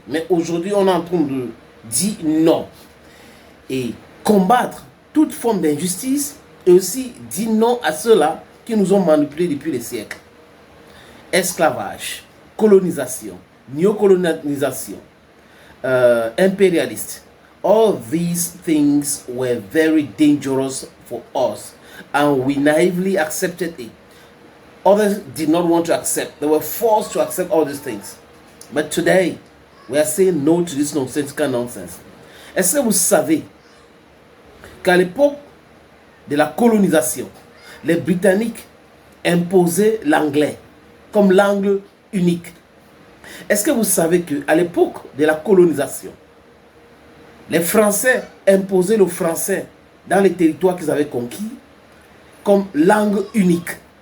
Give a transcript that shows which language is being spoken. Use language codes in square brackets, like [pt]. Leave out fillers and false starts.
[fr] Mais aujourd'hui, on est en train de dire non. Et combattre toute forme d'injustice et aussi dire non à ceux-là qui nous ont manipulés depuis des siècles. Esclavage, colonisation, néocolonisation, impérialiste. [en] All these things were very dangerous for us. And we naively accepted it. Others did not want to accept. They were forced to accept all these things. But today, we are saying no to this nonsensical nonsense. [fr] Est-ce que vous savez qu'à l'époque de la colonisation, les Britanniques imposaient l'anglais comme langue unique? Est-ce que vous savez qu'à l'époque de la colonisation, les Français imposaient le français dans les territoires qu'ils avaient conquis comme langue unique?